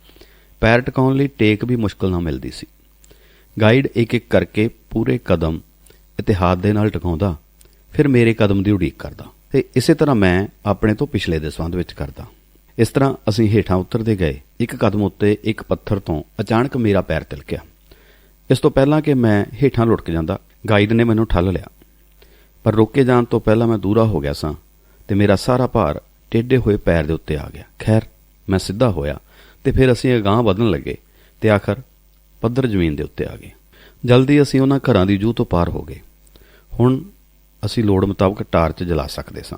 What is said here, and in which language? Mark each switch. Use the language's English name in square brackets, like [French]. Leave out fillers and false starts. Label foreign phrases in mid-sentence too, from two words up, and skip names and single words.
[Punjabi] ਪੈਰ ਟਕਾਉਣ ਲਈ ਟੇਕ ਭੀ ਮੁਸ਼ਕਿਲ ਨਾਲ ਮਿਲਦੀ ਸੀ। ਗਾਈਡ ਏਕ ਏਕ ਕਰਕੇ ਪੂਰੇ ਕਦਮ ਇਤਿਹਾਦ ਦੇ ਨਾਲ ਟਕਾਉਂਦਾ, ਫਿਰ ਮੇਰੇ ਕਦਮ ਕੀ ਉਡੀਕ ਕਰਦਾ ਤੇ ਇਸੇ ਤਰ੍ਹਾਂ ਮੈਂ ਅਪਣੇ ਤੋ ਪਿਛਲੇ ਦੇ ਸੰਬੰਧ ਵਿਚ ਕਰਦਾ। ਇਸ ਤਰ੍ਹਾਂ ਅਸੀਂ ਹੇਠਾਂ ਉਤਰਦੇ ਗਏ। ਏਕ ਕਦਮ ਉੱਤੇ ਏਕ ਪੱਥਰ ਤੋ ਅਚਾਨਕ ਮੇਰਾ ਪੈਰ ਤਿਲਕਿਆ। ਇਸ ਤੋ ਪਹਿਲਾਂ ਕਿ ਮੈਂ ਹੇਠਾਂ ਲੁੜ੍ਹਕ ਜਾਂਦਾ ਗਾਈਡ ਨੇ ਮੈਨੂੰ ਠੱਲ੍ਹ ਲਿਆ, ਪਰ ਰੋਕੇ ਜਾਣ ਤੋਂ ਪਹਿਲਾਂ ਮੈਂ ਦੂਰਾ ਹੋ ਗਿਆ ਸਾਂ ਤੇ ਮੇਰਾ ਸਾਰਾ ਭਾਰ ਟੇਢੇ ਹੋਏ ਪੈਰ ਦੇ ਉੱਤੇ ਆ ਗਿਆ। ਖੈਰ, ਮੈਂ ਸਿੱਧਾ ਹੋਇਆ ਤੇ ਫਿਰ ਅਸੀਂ ਅਗਾਂਹ ਵਧਣ ਲੱਗੇ ਤੇ ਆਖਰ ਪੱਧਰ ਜ਼ਮੀਨ ਦੇ ਉੱਤੇ ਆ ਗਏ। ਜਲਦੀ ਅਸੀਂ ਉਹਨਾਂ ਘਰਾਂ ਦੀ ਜੂਹ ਤੋਂ ਪਾਰ ਹੋ ਗਏ। ਹੁਣ ਅਸੀਂ ਲੋੜ ਮੁਤਾਬਕ ਟਾਰਚ ਜਲਾ ਸਕਦੇ ਸਾਂ।